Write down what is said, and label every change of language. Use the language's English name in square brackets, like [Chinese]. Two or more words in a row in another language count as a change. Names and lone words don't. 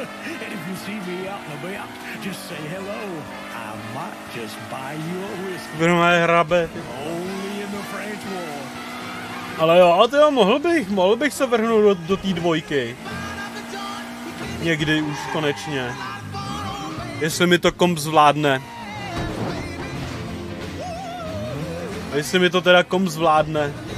[English] And if you see me out and about, just say hello. I might just buy you a whiskey. [Czech] Hrabe. [English] Only in the French war. [Czech] Ale jo, tyjo, mohl bych se vrhnout do té dvojky. Někdy už konečně. Jestli mi to komp zvládne. Jestli mi to teda komp zvládne.